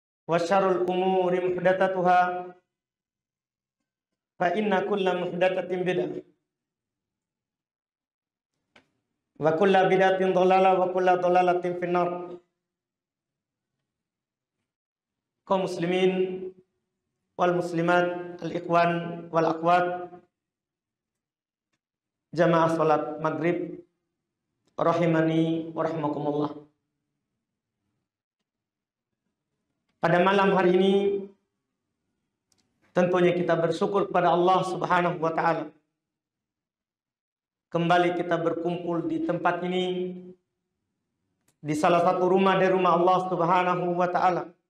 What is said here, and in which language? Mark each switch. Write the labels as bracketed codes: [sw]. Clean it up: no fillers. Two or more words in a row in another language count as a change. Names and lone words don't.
[ar] وشر الأمور محدثاتها فإن كل محدثة بدعة وكل بدعة ضلالة وكل ضلالة في النار. قوم المسلمين والمسلمات، الإخوان والأخوات، جماعة صلاة المغرب رحمني ورحمكم الله. [id] Pada malam hari ini tentunya kita bersyukur kepada Allah [ar] سبحانه وتعالى. [id] Kembali kita berkumpul di tempat ini, di salah satu rumah dari rumah Allah [ar] سبحانه وتعالى.